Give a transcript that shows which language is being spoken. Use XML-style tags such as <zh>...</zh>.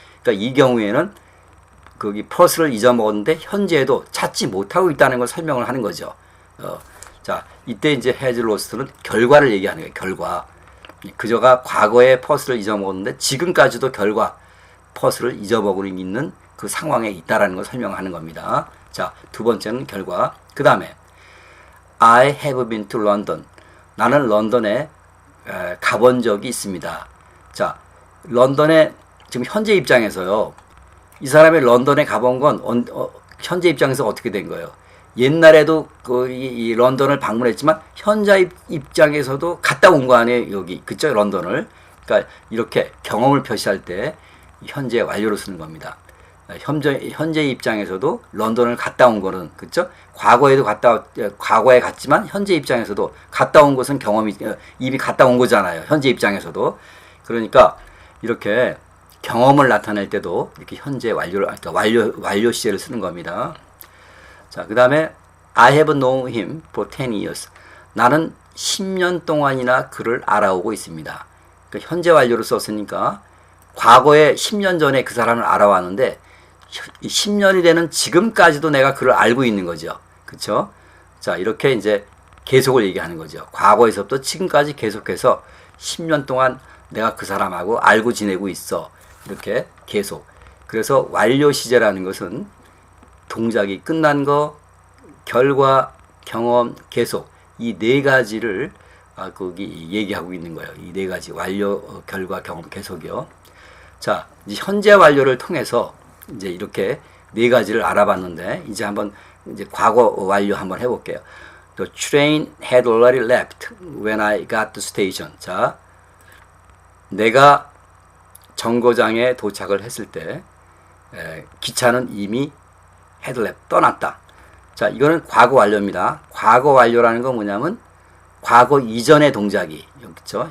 <ko>그러니까 이 경우에는 거기 퍼스를 잊어먹었는데 현재에도 찾지 못하고 있다는 걸 설명을 하는 거죠. 자, 이때 이제 has lost는 결과를 얘기하는 거예요. 결과. 그저가 과거에 퍼스를 잊어먹었는데 지금까지도 퍼스를 잊어먹고 있는 그 상황에 있다라는 걸 설명하는 겁니다. 자, 두 번째는 결과. 그 다음에</ko> <en>I have been to London.</en> <ko>나는 런던에 가본 적이 있습니다. 자, 런던에 지금 현재 입장에서요. 이 사람이 런던에 가본 건 현재 입장에서 어떻게 된 거예요? 옛날에도 이 런던을 방문했지만 현재 입장에서도 갔다 온 거 아니에요? 여기 그쵸? 런던을. 그러니까 이렇게 경험을 표시할 때 현재 완료로 쓰는 겁니다. 현재 입장에서도 런던을 갔다 온 거는 그렇죠? 과거에 갔지만 현재 입장에서도 갔다 온 것은 경험이 이미 갔다 온 거잖아요. 현재 입장에서도. 그러니까 이렇게 경험을 나타낼 때도 이렇게 현재 완료 시제를 쓰는 겁니다. 자, 그다음에</ko> <en>I have known him for 10 years.</en> <ko>나는 10년 동안이나 그를 알아오고 있습니다. 그러니까 현재 완료를 썼으니까 과거에 10년 전에 그 사람을 알아왔는데 10년이 되는 지금까지도 내가 그를 알고 있는 거죠. 그쵸? 자, 이렇게 이제 계속을 얘기하는 거죠. 과거에서부터 지금까지 계속해서 10년 동안 내가 그 사람하고 알고 지내고 있어. 이렇게 계속. 그래서 완료 시제라는 것은 동작이 끝난 거, 결과, 경험, 계속. 이 네 가지를 거기 얘기하고 있는 거예요. 이 네 가지. 완료, 결과, 경험, 계속이요. 자, 이제 현재 완료를 통해서 이제 이렇게 네 가지를 알아봤는데 이제 한번 이제 과거 완료 한번 해볼게요.</ko> <en>The train had already left when I got to station.</en> <ko>자, 내가 정거장에 도착을 했을 때 기차는 이미 had left 떠났다. 자, 이거는 과거 완료입니다. 과거 완료라는 건 뭐냐면 과거 이전의 동작이 그렇죠?</ko>